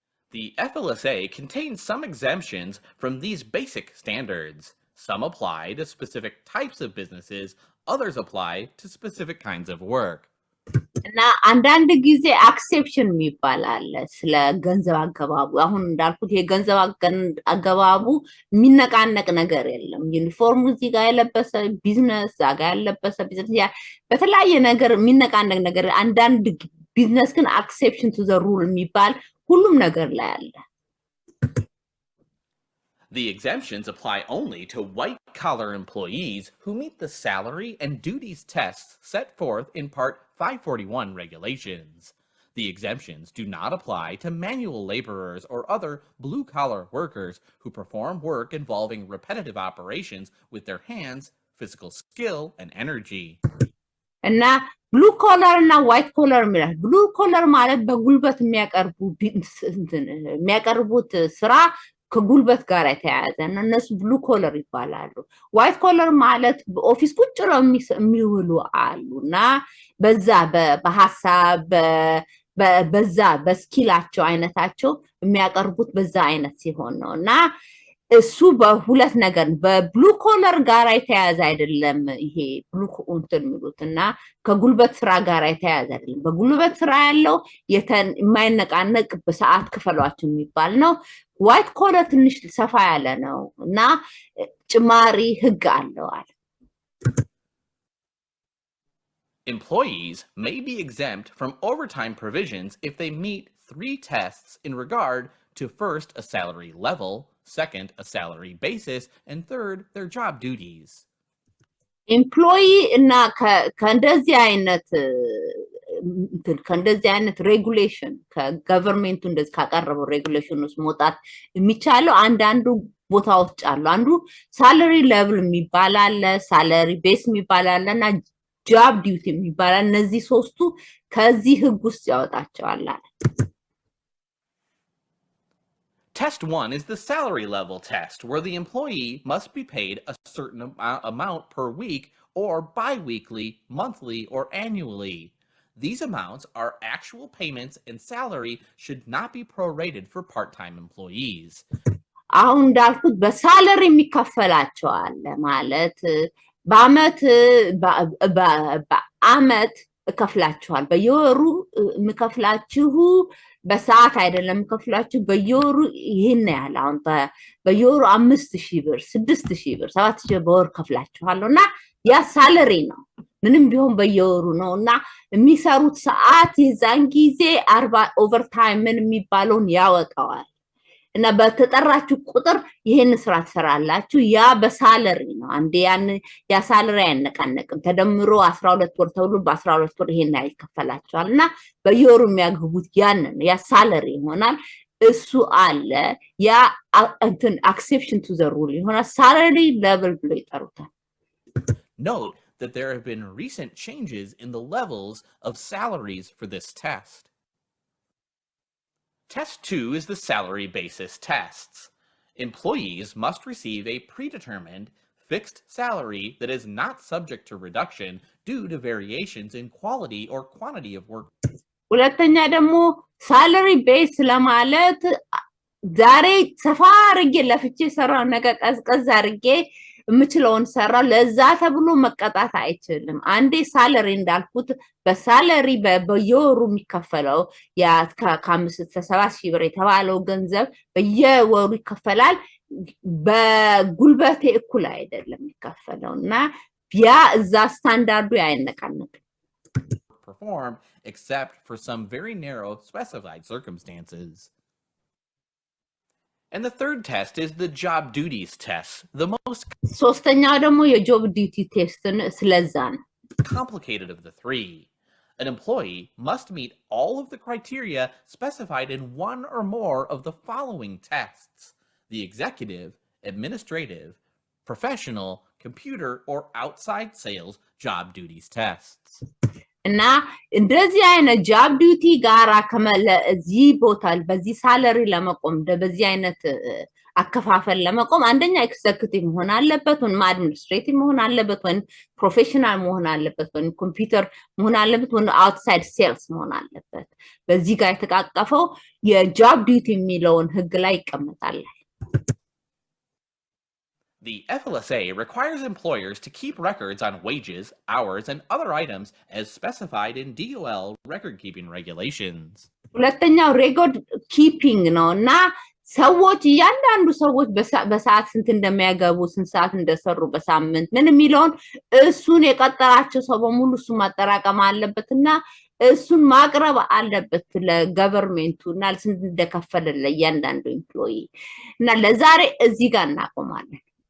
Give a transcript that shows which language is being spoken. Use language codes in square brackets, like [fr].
[en] The FLSA contains some exemptions from these basic standards. Some apply to specific types of businesses, others apply to specific kinds of work. [am] እና አንዳንድ ጊዜ አክሴፕሽን የሚባላል ስለ ገንዘብ አገባቡ አሁን እንዳልኩት የገንዘብ አገባቡ የሚነቃነቅ ነገር የለም ዩኒፎርም እዚህ ጋር ያለበሰ ቢዝነስ ዛጋ ያለበሰ ቢዝነስ በተለያየ ነገር የሚነቃነቅ ነገር አንዳንድ ቢዝነስ ግን [en] አክሴፕሽን ቱ ዘ ሩል [am] የሚባል ሁሉም ነገር ላይ አለ [en] The exemptions apply only to white-collar employees who meet the salary and duties tests set forth in Part 541 regulations. The exemptions do not apply to manual laborers or other blue-collar workers who perform work involving repetitive operations with their hands, physical skill, and energy. [am] እና ብሉ ኮለር እና ዋይት ኮለር ማለት ብሉ ኮለር ማለት በጉልበት የሚያቀርቡት ስራ ከጉልበት ጋር የተያያዘ ነው እነሱ ብሉ ኮለር ይባላሉ ዋይት ኮለር ማለት በኦፊስ ቁጭ ብለው የሚውሉ አሉና በዛ በሐሳብ በዛ በስኪላቸው አይነታቸው የሚያቀርቡት በዛ አይነት ሲሆን ነውና እሱ በሁለት ነገር በብሉ ኮለር ጋር የተያያዘ አይደለም ይሄ ብሉ ኮንትን የሚሉትና ከጉልበት ስራ ጋር የተያያዘ አይደለም በጉልበት ስራ ያለው የማይነቃነቅ በሰዓት ክፈሏቸው የሚባል ነው ዋይት ኮለር ትንሽ ሰፋ ያለ ነው እና ጭማሪ ህግ አለው አለ [en] Employees may be exempt from overtime provisions if they meet 3 tests in regard to first, a salary level, second, a salary basis, and third, their job duties. [am] Employee እና ከእንደዚህ አይነት ሬጉሌሽን ከገቨርንመንቱ እንደዚህ ካቀረበው ሬጉሌሽን ውስጥ መውጣት የሚቻለው አንዳንዱ ቦታዎች አሉ አንዱ ሳላሪ ሌቭል የሚባል አለ ሳላሪ ቤስ የሚባል አለና job duty የሚባል እነዚህ ሶስቱ ከዚህ ህግ ውስጥ ያወጣቸዋል [en] Test 1 is the salary level test, where the employee must be paid a certain amount per week or bi-weekly, monthly, or annually. These amounts are actual payments, and salary should not be prorated for part-time employees. [am] አሁን እንዳልኩት በሳለሪ የሚከፈላቸው አለ ማለት በአመት እከፍላችኋል በየወሩ ምከፍላችሁ በሰዓት አይደለም ምከፍላችሁ በየወሩ ይሄን ያህል አሁን በየወሩ 5000 ብር 6000 ብር 7000 በወር ከፍላችኋልና ያ ሳለሪ ነው ምንም ቢሆን በየወሩ ነውና የሚሰሩት ሰዓት የዛን ጊዜ 40 ኦቨርታይም ምን የሚባለውን ያወጣዋል እና በተጠራችሁ ቁጥር ይሄን ስራ ትሰራላችሁ ያ በሳለሪ ነው አንዴ ያ ሳለሪ አይነቃነቅም ተደምሮ 12 ወር ተብሎ በ12 ወር ይሄን አይከፈላችኋልና በየወሩ የሚያገቡት ያንን ያ ሳለሪ ይሆናል እሱ አለ ያ እንትን [en] exception to the rule [am] ይሆናል salary level ብሎ ይጠሩታል [en] Note that there have been recent changes in the levels of salaries for this test. Test 2 is the salary basis tests. Employees must receive a predetermined, fixed salary that is not subject to reduction due to variations in quality or quantity of work. [am] ሁለተኛ ደግሞ salary base ለማለት ዛሬ ሰፋ አርጌ ለፍቼ ሰራው ነገር ቀዝቀዝ አርጌ ምችለውን ሰራ ለዛ ተብሎ መቀጣት አይችልም አንዴ ሳለሪ እንዳልኩት በሳለሪ በየወሩ የሚከፈለው ያ ከ5-7 ብር የተባለው ገንዘብ በየወሩ ይከፈላል በጉልበቴ እኩል አይደለም የሚከፈለውና ያ እዛ ስታንዳርዱ አይነካነክ [en] performed except for some very narrow specified circumstances. And the third test is the job duties test, the most [am] ሶስተኛው ደግሞ የጆብ ዲዩቲ ቴስት ስለዛ ነው [en] complicated of the three. An employee must meet all of the criteria specified in one or more of the following tests: the executive, administrative, professional, computer, or outside sales job duties tests. [am] እና እንደዚህ አይነት job duty ጋራ ከመለዚህ ቦታል በዚህ ሳለሪ ለመቆም በዚህ አይነት አከፋፈል ለመቆም አንደኛ ኤክዘኪዩቲቭ መሆን አለበት ወይ አድሚኒስትሬቲቭ መሆን አለበት ወይ ፕሮፌሽናል መሆን አለበት ወይ ኮምፒተር መሆን አለበት ወይ አውትሳይድ ሴልስ መሆን አለበት በዚህ ጋር የተቃቀፈው የጆብ ዲዩቲ የሚለውን ህግ ላይ ይቀመጣል [en] The FLSA requires employers to keep records on wages, hours, and other items as specified in DOL record-keeping regulations. [am] ሁለተኛው record keeping ነውና ሰዎች እያንዳንዱ ሰዎች በሰዓት ስንት እንደሚያገቡ ስንት ሰዓት እንደሰሩ በሳምንት ምን የሚለውን እሱን የቀጠራቸው ሰው በሙሉ እሱ ማጠራቀም አለበትና እሱን ማቅረብ አለበት ለገቨርንመንቱና ስንት እንደከፈለ ለእያንዳንዱ ኤምፕሎይ እና ለዛሬ እዚህ ጋር እናቆማለን